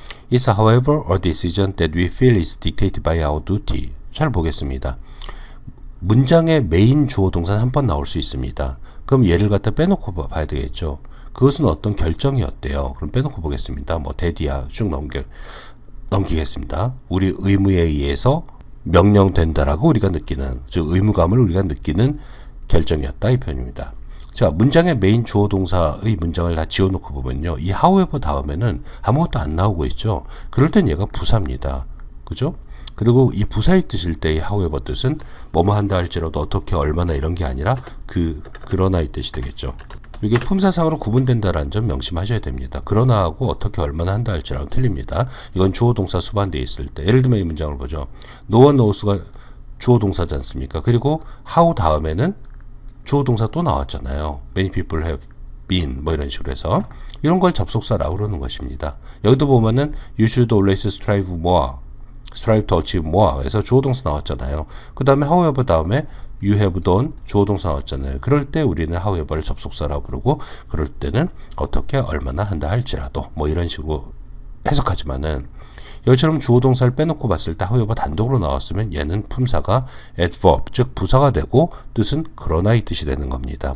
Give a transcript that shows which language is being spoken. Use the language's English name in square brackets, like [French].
[English] It's however a decision that we feel is dictated by our duty. [Korean] 잘 보겠습니다. 문장의 메인 주어 동사는 한 번 나올 수 있습니다. 그럼 얘를 갖다 빼놓고 봐야 되겠죠. 그것은 어떤 결정이었대요. 그럼 빼놓고 보겠습니다. 대디야 쭉 넘기겠습니다. 우리 의무에 의해서 명령된다라고 우리가 느끼는, 즉 의무감을 우리가 느끼는 결정이었다, 이 표현입니다. 자, 문장의 메인 주어 동사의 문장을 다 지워놓고 보면요, 이 however 다음에는 아무것도 안 나오고 있죠. 그럴 땐 얘가 부사입니다. 그죠? 그리고 이 부사의 뜻일 때의 however 뜻은 뭐뭐 한다 할지라도, 어떻게, 얼마나 이런 게 아니라 그러나의 뜻이 되겠죠. 이게 품사상으로 구분된다라는 점 명심하셔야 됩니다. 그러나하고 어떻게, 얼마나 한다 할지라도 틀립니다. 이건 주어 동사 수반되어 있을 때, 예를 들면 이 문장을 보죠. [English] no one knows [Korean] 가 주어 동사지 않습니까? 그리고 how 다음에는 주어 동사 또 나왔잖아요. [English] Many people have been, [Korean] 이런 식으로 해서 이런 걸 접속사라고 그러는 것입니다. 여기도 보면은 [English] you should always strive to achieve more [Korean] 그래서 주어 동사 나왔잖아요. 그 다음에 however 다음에 [English] you have done [Korean] 주어 동사 나왔잖아요. 그럴 때 우리는 however를 접속사라고 부르고, 그럴 때는 어떻게, 얼마나 한다 할지라도 이런 식으로 해석하지만은, 여기처럼 주어 동사를 빼놓고 봤을 때 however 단독으로 나왔으면 얘는 품사가 adverb, 즉 부사가 되고 뜻은 그러나의 뜻이 되는 겁니다.